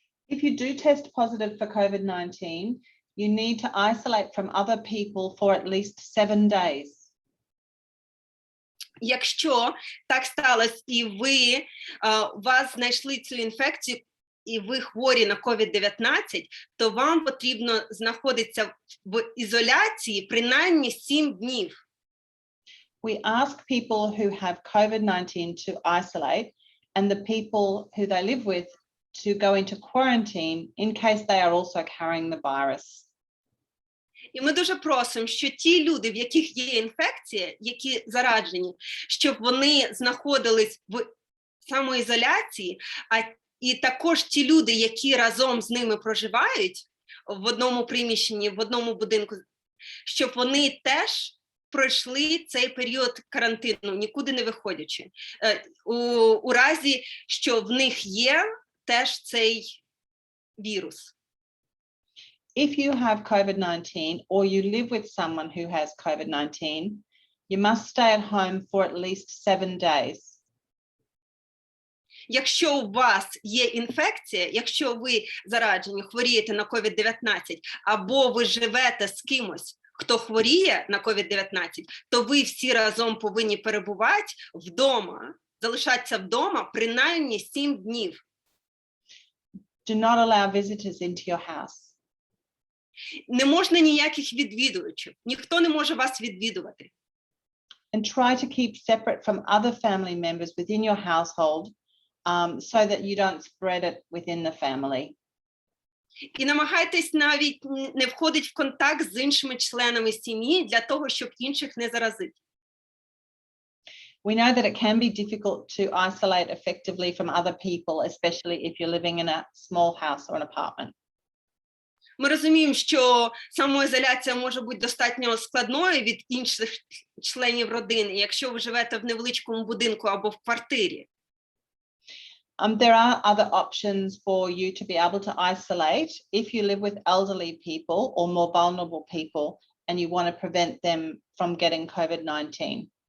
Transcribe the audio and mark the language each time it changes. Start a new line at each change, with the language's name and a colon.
English: If you do test positive for COVID-19, you need to isolate from other people for at least 7 days.
Ukrainian: Якщо так сталося, і у вас знайшли цю інфекцію, і ви хворі на COVID-19, то вам потрібно знаходитися в ізоляції принаймні 7 днів.
English: We ask people who have COVID-19 to isolate and the people who they live with to go into quarantine in case they are also carrying the virus.
Ukrainian: І ми дуже просимо, що ті люди, в яких є інфекція, які заражені, щоб вони знаходились в самоізоляції, і також ті люди, які разом з ними проживають, в одному приміщенні, в одному будинку, щоб вони теж пройшли цей період карантину, нікуди не виходячи, у разі, що в них є теж цей вірус.
English: If you have COVID-19 or you live with someone who has COVID-19, you must stay at home for at least 7 days.
Ukrainian: Якщо у вас є інфекція, якщо ви заражені, хворієте на COVID-19, або ви живете з кимось, хто хворіє на COVID-19, то ви всі разом повинні перебувати вдома, залишатися вдома принаймні 7 днів.
English: Do not allow visitors into your house.
Ukrainian: Не можна ніяких відвідувачів, ніхто не може вас відвідувати.
English: And try to keep separate from other family members within your household so that you don't spread it within the family.
Ukrainian: І намагайтесь навіть не входити в контакт з іншими членами сім'ї для того, щоб інших не заразити.
English: We know that it can be difficult to isolate effectively from other people, especially if you're living in a small house or an apartment.
Ukrainian: Ми розуміємо, що самоізоляція може бути достатньо складною від інших членів родини, якщо ви живете в невеличкому будинку або в квартирі.
English: There are other options for you to be able to isolate if you live with elderly people or more vulnerable people and you want to prevent them from getting COVID-19.